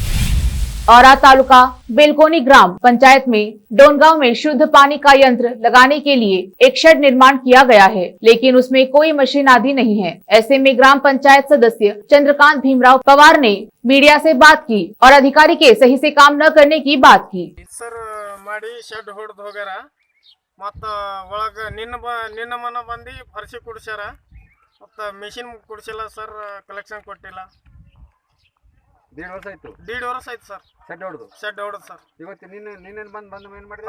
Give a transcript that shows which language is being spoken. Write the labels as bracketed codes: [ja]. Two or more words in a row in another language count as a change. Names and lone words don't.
[hi] औरा तालुका बेलकोनी ग्राम पंचायत में डोनगांव में शुद्ध पानी का यंत्र लगाने के लिए एक शेड निर्माण किया गया है, लेकिन उसमें कोई मशीन आदि नहीं है। ऐसे में ग्राम पंचायत सदस्य चंद्रकांत भीमराव पवार ने मीडिया से बात की और अधिकारी के सही से काम न करने की बात की। सर, [kn] ಮಾಡಿ ಶೆಡ್ ಹೊಡೆದು ಹೋಗ್ಯಾರ, ಮತ್ತು ಒಳಗೆ ನಿನ್ನ ಮನ ಬಂದು ಫರ್ಸಿ ಕುಡಿಸ್ಯಾರ, ಮತ್ತು ಮೆಷಿನ್ ಕುಡಿಸಿಲ್ಲ ಸರ್, ಕಲೆಕ್ಷನ್ ಕೊಟ್ಟಿಲ್ಲ। 1.5 ವರ್ಷ ಆಯ್ತು ಸರ್ ಶೆಡ್ ಹೊಡೆದು ಸರ್। ಇವತ್ತು ನಿನ್ನೆ ಬಂದು ಏನು ಮಾಡಿ